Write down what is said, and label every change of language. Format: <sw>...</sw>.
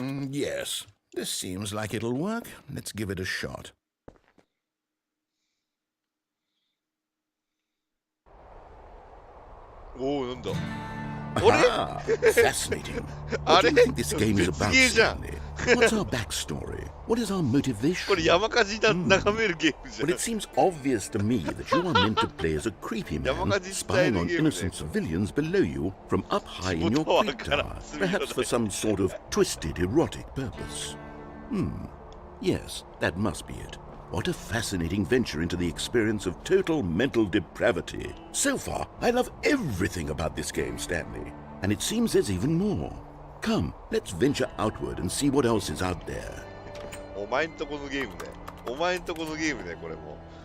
<en>Yes, this seems like it'll work. Let's give it a shot.</en> <ja>Oh, なんだ</ja> <en>Ah, fascinating. What do you think this game is about, Stanley? What's our backstory? What is our motivation?</en> <ja>これ山火事眺めるゲームじゃん</ja> <en>Well, it seems obvious to me that you are meant to play as a creepy man spying on innocent civilians below you from up high in your great tower, perhaps for some sort of twisted erotic purpose. Yes, that must be it. What a fascinating venture into the experience of total mental depravity. So far, I love everything about this game, Stanley. And it seems there's even more. Come, let's venture outward and see what else is out there.</en> <ja>お前んとこのゲームね。お前んとこのゲームね、これも。</ja>